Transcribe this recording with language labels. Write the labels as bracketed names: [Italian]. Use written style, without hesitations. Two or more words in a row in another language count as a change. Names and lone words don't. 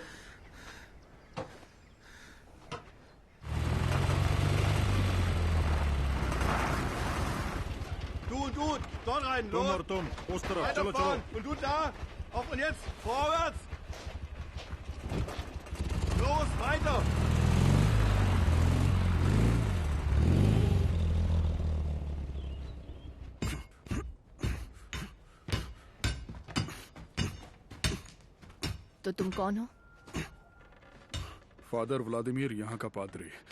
[German] Du, dort rein, [Hindi] तुम [German] los! [Hindi] और तुम उस तरफ, [German] Weiter [Hindi] चलो [German] fahren. [Hindi] चलो। [German] Und du da! Auf und jetzt! Vorwärts! Los, weiter! [Hindi] तो तुम कौन हो? फादर व्लादिमीर, यहाँ का पादरी।